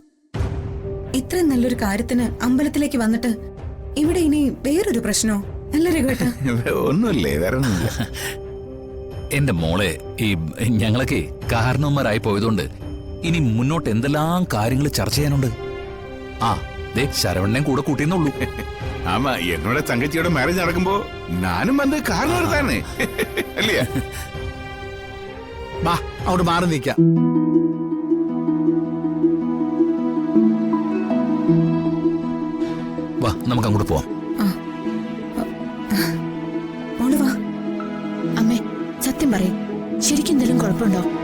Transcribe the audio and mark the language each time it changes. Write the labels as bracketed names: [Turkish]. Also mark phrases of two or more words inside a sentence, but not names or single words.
[Malayalam] ഇത്രയും നല്ലൊരു കാര്യത്തിന് അമ്പലത്തിലേക്ക് വന്നിട്ട് ഇവിടെ ഇനി വേറൊരു പ്രശ്നോ? അല്ല രഘുവേട്ട? ഒന്നുമില്ലേ, വേറെ ഒന്നുമില്ല. എന്റെ മോളെ, ഈ ഞങ്ങളൊക്കെ കാരണവന്മാരായി പോയതുകൊണ്ട് ഇനി മുന്നോട്ട് എന്തെല്ലാം കാര്യങ്ങൾ ചർച്ച ചെയ്യാനുണ്ട്. ആ ദേ ശരവണ്ണനെ കൂടെ കൂട്ടിയെന്നുള്ളൂ. [Tamil] ஆமா, என்னோட தங்கச்சியோட மேரேஜ் நடக்கும்போ நானும் வந்து காரணம் தானே இல்லையா? [Malayalam] വാ, അവിടെ മാറി നിൽക്കാം. വാ, നമുക്ക് അങ്ങോട്ട് പോവാം. വാ. അമ്മേ, സത്യം പറയും, ശരിക്കും എന്തെങ്കിലും കുഴപ്പമുണ്ടോ?